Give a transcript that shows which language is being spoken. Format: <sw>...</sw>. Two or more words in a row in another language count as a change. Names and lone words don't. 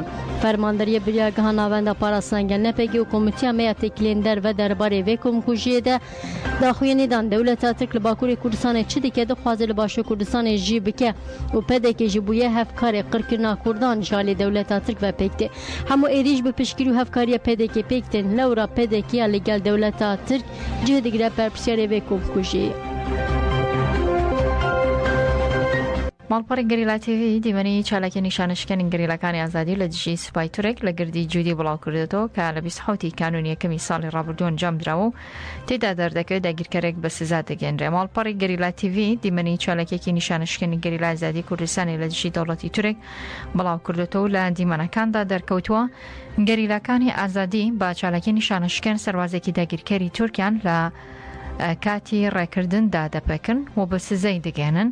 <ku>Fermandariya Biryargeha Navenda Parastan Genepekê û Komîteya Meya Têkiliyên Derve derbarê vê komkujiyê de daxuyanî dan dewleta Tirk li Bakurê Kurdistanê çi dike dixwaze li Başûr Kurdistanê jî bike û pedekê jî bûye hevkarê qirkirina Kurdan ji alê dewleta Tirk ve pêk tê. Hemû êrîş bi piştgirî û hevkariya pedekê pêk tên lewra pedekiya li gel dewleta Tirk cih digire berpirsiyarê vê komkujiyê.</ku> <ckb>ماڵپەڕی گەریلا تیڤ دیمەنی چالاکی نیشانشکێنی گەریلەکانی ئازادی لە دژی سوپای تورک لە گردی جودی بڵاو کردێتەوە کە لە 20 کانونی یەکەمی ساڵی ڕابردوو ئەنجام دراوە و تێدا دەردەکەوێت داگیرکەرێک بە سزا دەگەێنرێ. ماڵپەڕی گەریلا تیڤ دیمەنی چالاکێکی نیشانشکێنی گەریلا ئازادی کوردستانی لە دژی دەوڵەتی تورک بڵاو کردێتەوە لە دیمەنەکاندا دەرکەوتووە گەریلەکانی ئازادی با چالاکی نیشانشکێن سەربازێکی داگیرکەری تورکیان لە کاتی ڕێکردندا دەپەکن و بە سزەی دەگەێنن.</ckb>